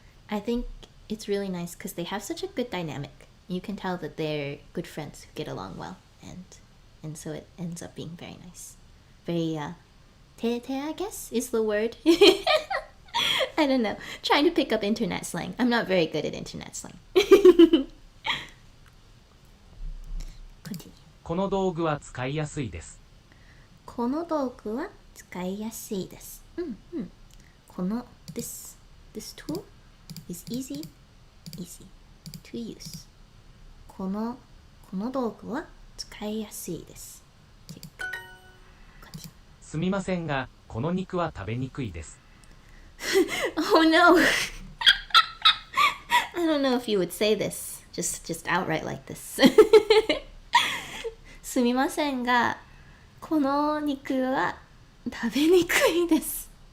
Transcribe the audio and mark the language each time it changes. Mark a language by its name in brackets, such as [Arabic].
[English] I think it's really nice because they have such a good dynamic. You can tell that they're good friends who get along well, and so it ends up being very nice. Very te I guess is the word. I don't know. Trying to pick up internet slang. I'm not very good at internet slang. Continue. [Japanese] この道具は使いやすいです。この道具は使いやすいです。この [English] this tool is easy to use. [Japanese] この道具は使いやすいです。すみませんが、この肉は食べにくいです。 [English] Oh no! I don't know if you would say this just outright like this. [Japanese] すみませんが、この肉は食べにくいです。